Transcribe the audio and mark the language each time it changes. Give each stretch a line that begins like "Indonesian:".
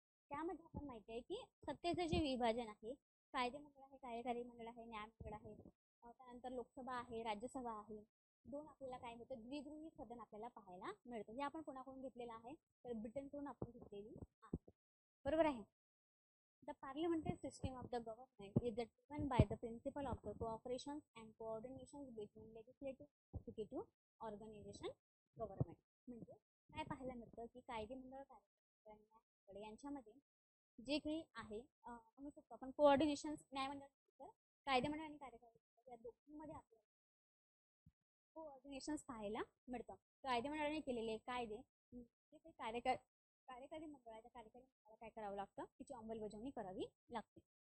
Marathi: त्यामध्ये आपण माहिती आहे की सत्तेचं जे विभाजन आहे, कायदे मंडळ आहे, कार्यकारी मंडळ आहे, न्याय मंडळ आहे, त्यानंतर लोकसभा आहे, राज्यसभा आहे. दोन आपल्याला काय होतं, द्विगृही सदन आपल्याला पाहायला मिळतं. हे आपण कोणाकडून घेतलेलं आहे, तर ब्रिटनकडून आपण घेतलेली आहे. बरोबर आहे.
English: The parliamentary system of the government is driven by the principle of the cooperation and coordination between legislative and executive organization government.
Marathi: म्हणजे काय पाहायला मिळतं की कायदे मंडळ, कार्यकारी यांच्यामध्ये जे काही आहे म्हणू शकतो आपण कोऑर्डिनेशन. न्यायमंडळ, कायदे मंडळ आणि कार्यकारी या दोघांमध्ये आपल्याला कोऑर्डिनेशन पाहायला मिळतं. कायदे मंडळाने केलेले कायदे जे काही कार्यकारी मंडळाच्या कार्यकारी मंडळाला काय करावं लागतं, तिची अंमलबजावणी करावी लागते.